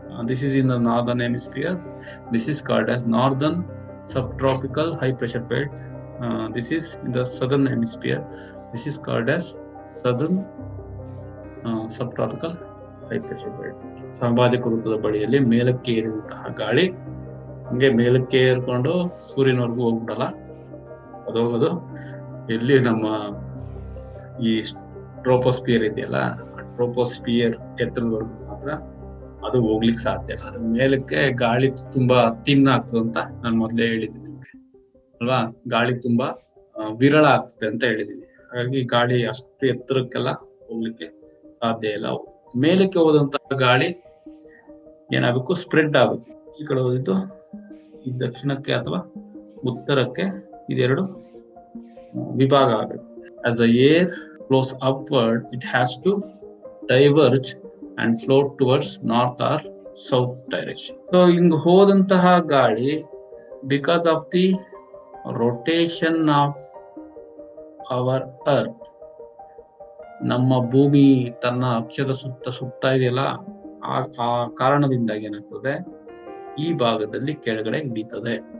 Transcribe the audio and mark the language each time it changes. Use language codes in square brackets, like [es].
[en] This is in the northern hemisphere. This is called as northern subtropical high pressure belt. This is in the southern hemisphere. This is called as southern subtropical high pressure belt. [kn] ಸಾಮಾಜಿಕ ವೃತ್ತದ ಬಳಿಯಲ್ಲಿ ಮೇಲಕ್ಕೆ ಏರಿದಂತಹ ಗಾಳಿ ಹಂಗೆ ಮೇಲಕ್ಕೆ ಏರ್ಕೊಂಡು ಸೂರ್ಯನವರೆಗೂ ಹೋಗ್ಬಿಡಲ್ಲ, ಅದೋಗೋದು ಎಲ್ಲಿ ನಮ್ಮ ಈ ಟ್ರೋಪೋಸ್ಪಿಯರ್ ಇದೆಯಲ್ಲ, ಟ್ರೋಪೋಸ್ಪಿಯರ್ ಎತ್ತರದವರೆಗೂ ಮಾತ್ರ ಅದು ಹೋಗ್ಲಿಕ್ಕೆ ಸಾಧ್ಯ ಇಲ್ಲ. ಅದ್ರ ಮೇಲಕ್ಕೆ ಗಾಳಿ ತುಂಬಾ ತಿನ್ನ ಆಗ್ತದೆ ಅಂತ ನಾನು ಮೊದಲೇ ಹೇಳಿದ್ದೀನಿ ನಿಮ್ಗೆ ಅಲ್ವಾ. ಗಾಳಿ ತುಂಬಾ ವಿರಳ ಆಗ್ತದೆ ಅಂತ ಹೇಳಿದೀನಿ. ಹಾಗಾಗಿ ಗಾಳಿ ಅಷ್ಟು ಎತ್ತರಕ್ಕೆಲ್ಲ ಹೋಗ್ಲಿಕ್ಕೆ ಸಾಧ್ಯ ಇಲ್ಲ. ಮೇಲಕ್ಕೆ ಹೋದಂತಹ ಗಾಳಿ ಏನಾಗಬೇಕು, ಸ್ಪ್ರೆಡ್ ಆಗುತ್ತೆ. ಈ ಕಡೆ ಹೋದಿದ್ದು ಈ ದಕ್ಷಿಣಕ್ಕೆ ಅಥವಾ ಉತ್ತರಕ್ಕೆ ಇದೆರಡು ವಿಭಾಗ ಆಗುತ್ತೆ. [en] As the air flows upward, it has to diverge and float towards north or south direction. [kn] So ಹಿಂಗ್ ಹೋದಂತಹ ಗಾಳಿ [en] because of the rotation of our earth, [kn] ನಮ್ಮ ಭೂಮಿ ತನ್ನ ಅಕ್ಷದ ಸುತ್ತ ಇದೆಯಲ್ಲ, ಆ ಕಾರಣದಿಂದಾಗಿ ಏನಾಗ್ತದೆ, ಈ ಭಾಗದಲ್ಲಿ ಕೆಳಗಡೆ ಇಳಿತದೆ.